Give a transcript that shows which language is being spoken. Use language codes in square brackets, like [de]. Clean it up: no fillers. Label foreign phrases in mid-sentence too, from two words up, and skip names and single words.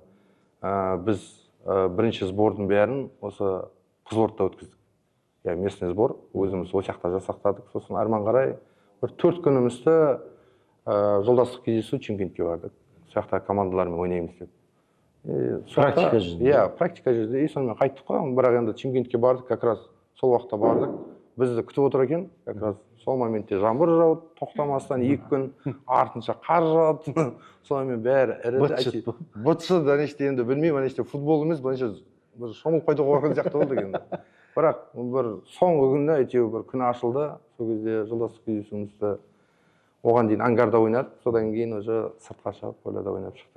[kk] Біз бірінші сбордың бәрін осы Қызылордада өткіздік. [ru] Местный сбор, [kk] өзіміз ол жақта жасақтадық. Сосын әрмен қарай бір 4 күнімізді жолдастық кездесу Шымкентке бардық. Сол жақта командалармен ойнаймыз деп. Практика жүзінде. Практика жүзінде. И сонымен қайттық қой, бірақ енді Шымкентке бардық, [ru] как раз [kk] сол уақытта бардық. Бізді күтіп отыр екен, [ru] как раз [kk] сол моментте жаңбыр жауды, тоқтамастан 2 күн, артынша қар жауды. Сонымен бәрі ірі. Бұтшы да неште енді білмеймін, неште футбол емес, бір шомылып қайтуға барған сияқты болды енді. Бірақ бір соңғы күнде әйтеуір бір күн ашылды. Сол кезде жолдастық кездесуімізді оған дейін ангарда ойнадық, содан кейін уже сыртқа шығып поляда ойнап шықтық.